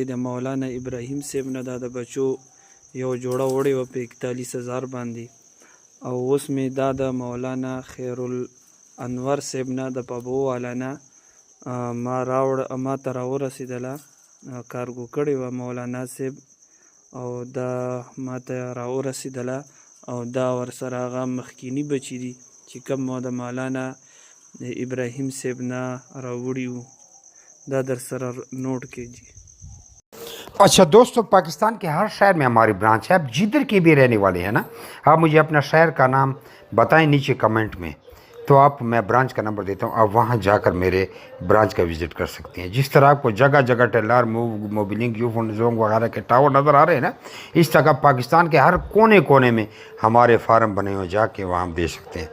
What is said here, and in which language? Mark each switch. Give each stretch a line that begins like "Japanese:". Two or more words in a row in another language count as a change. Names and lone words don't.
Pashto: د مولانا ابراهیم صاحب نه دا د بچو یو جوړه وړې وه په 41,000 باندې، او اوس مې دا د مولانا خیر الانور صاحب نه د پبو والا نه ما ته را ورسېدله، کارګو کړې وه مولانا صاحب او دا ما ته را ورسېدله او دا ورسره هغه مخکیني بچي دي چې کوم ما د مولانا ابراهیم صاحب نه راوړي وو، دا در سره
Urdu: نوٹ کیجیے. اچھا دوستو، پاکستان کے ہر شہر میں ہماری برانچ ہے. آپ جدھر کے بھی رہنے والے ہیں نا، آپ مجھے اپنا شہر کا نام بتائیں نیچے کمنٹ میں، تو میں برانچ کا نمبر دیتا ہوں، آپ وہاں جا کر میرے برانچ کا وزٹ کر سکتے ہیں. جس طرح آپ کو جگہ جگہ ٹیلر موبلنگ یوفون جونگ وغیرہ کے ٹاور نظر آ رہے ہیں نا، اس طرح پاکستان کے ہر کونے کونے میں ہمارے فارم بنے ہوئے، جا کے وہاں آپ دے سکتے ہیں.